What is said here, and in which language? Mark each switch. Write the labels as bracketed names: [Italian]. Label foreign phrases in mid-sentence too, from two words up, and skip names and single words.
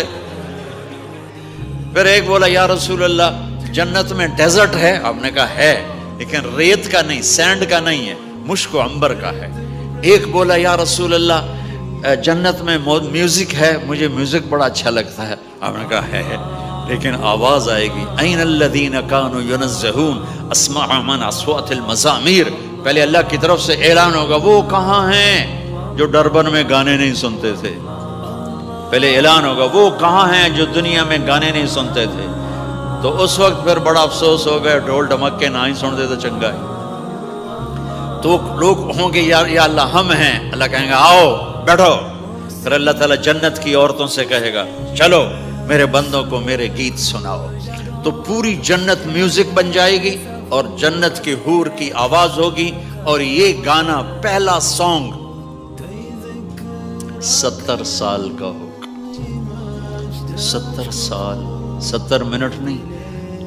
[Urdu] پھر ایک بولا [Arabic] یا رسول اللہ [Urdu] جنت میں ڈیزرٹ ہے؟ آپ نے کہا ہے، لیکن ریت کا نہیں، سینڈ کا نہیں ہے، مشک و عنبر کا ہے۔ ایک بولا [Arabic] یا رسول اللہ [Urdu] جنت میں میوزک ہے؟ مجھے میوزک بڑا اچھا لگتا ہے۔ آپ نے کہا ہے، لیکن آواز آئے گی [Arabic] این الذین کانوا ینزہون اسماء من اصوات المزامیر، [Urdu] پہلے اللہ کی طرف سے اعلان ہوگا وہ کہاں ہیں جو ڈربن میں گانے نہیں سنتے تھے، پہلے اعلان ہوگا وہ کہاں ہیں جو دنیا میں گانے نہیں سنتے تھے، تو اس وقت پھر بڑا افسوس ہو گیا، [Punjabi] ڈھول ڈھمک کے نہ ہی سن دے تو چنگا ہے۔ [Urdu] تو لوگ ہوں گے [Arabic] یا اللہ [Urdu] ہم ہیں، اللہ کہیں گا آؤ بیٹھو، پھر اللہ تعالیٰ جنت کی عورتوں سے کہے گا چلو میرے بندوں کو میرے گیت سناؤ، تو پوری جنت میوزک بن جائے گی اور جنت کی حور کی آواز ہوگی، اور یہ گانا پہلا سانگ 70 سال کا ہوگا، 70 سال، 70 منٹ نہیں۔